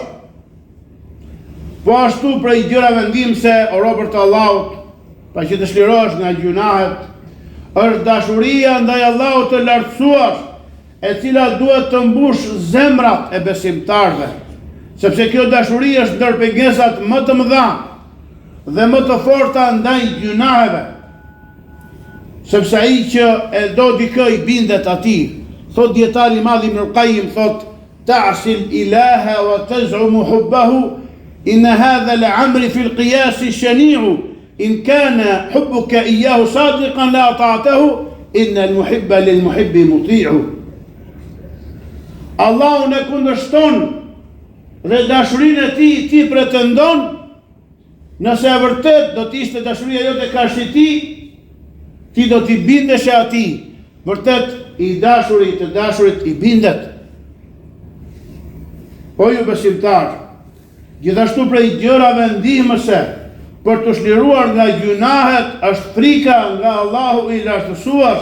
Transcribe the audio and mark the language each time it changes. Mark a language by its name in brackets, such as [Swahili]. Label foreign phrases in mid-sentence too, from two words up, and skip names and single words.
[Albanian] Po ashtu prej gjërave ndihmëse o robërt e Allahut, pa që të shlirohesh nga gjunahet, është dashuria ndaj Allahut të lartësuar, e cila duhet të mbush zemrat e besimtarëve, sepse kjo dashuri është ndër pengesat më të mëdha dhe më të forta ndaj gjunaheve, sepse ai që e do dikë I bindet atij. Thot dietari I madh Ibn al-Qayyim, thot [Arabic] تعصي الإله وتزعم حبه إن هذا الأمر في القياس شنيع إن كان حبك إياه صادقا لأطعته إن المحب للمحب مطيع. [Albanian] Allahu ne kundërshton dhe dashurinë e Tij ti pretendon. Nëse e vërtet do t'ishte dashuria jote kashë ti do t'i bindesh atij. Vërtet I dashurit të dashurit I bindet. O ju besimtar, gjithashtu prej gjërave ndihmëse për të shliruar nga gjunahet është frika nga Allahu I lartësuar.